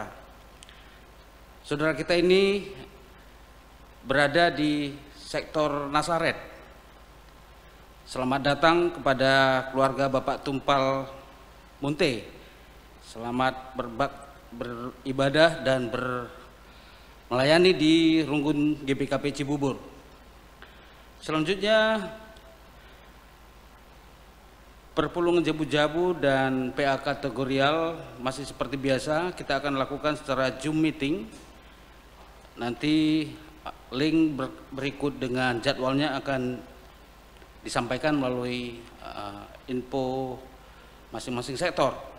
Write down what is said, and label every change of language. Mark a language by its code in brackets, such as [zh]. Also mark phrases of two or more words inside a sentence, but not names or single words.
[id] Saudara kita ini berada di sektor Nasaret. Selamat datang kepada keluarga Bapak Tumpal Munte. Selamat beribadah dan melayani di Runggun GBKP Cibubur. Selanjutnya, [btx] perpulungan jabu-jabu [id] dan PA kategorial masih seperti biasa kita akan lakukan secara Zoom meeting. Nanti link berikut dengan jadwalnya akan disampaikan melalui info masing-masing sektor.